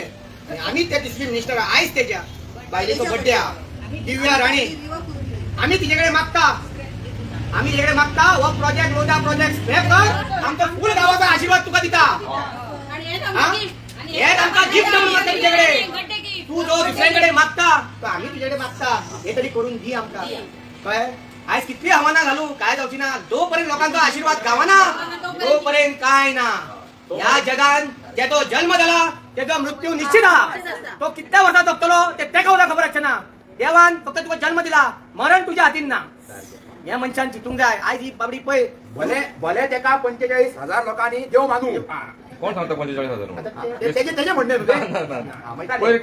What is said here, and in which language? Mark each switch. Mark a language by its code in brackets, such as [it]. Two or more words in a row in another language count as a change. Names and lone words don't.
[kok] आणि आम्ही त्या TCP मिनिस्टर आयज त्याच्या बायलेचो बर्थडे हा दिव्या राणी आम्ही तिच्याकडे मागता हो प्रोजेक्ट लोधा [en] project scrap [kok] कर आमच्या फुल गावाचा आशीर्वाद तुका दिता. हे आमका गिफ्ट म्हणून मागता तुझ्याकडे. तू जो दुसऱ्यांकडे मागता तो आम्ही तुझ्याकडे मागता हे तरी करून दी आमका. काय आज कितली हवाना घालू काय जावची ना जोपर्यंत लोकांचा आशीर्वाद गावाना तोपर्यंत काय ना. या जगान ज्याचो जन्म झाला त्याचा मृत्यू निश्चित हा. तो कितल्या वर्षात जगतलो ते तेका सुद्धा खबर असते ना. देवान फक्त तुका जन्म दिला मरण तुझ्या हातीन ना. या मनशान चितूंक जाय आज ही बाबडी पळय भले भले तेका 45,000 लोकांनी देव मानू. कोण सांगतो 45,000 त्याचे म्हणणे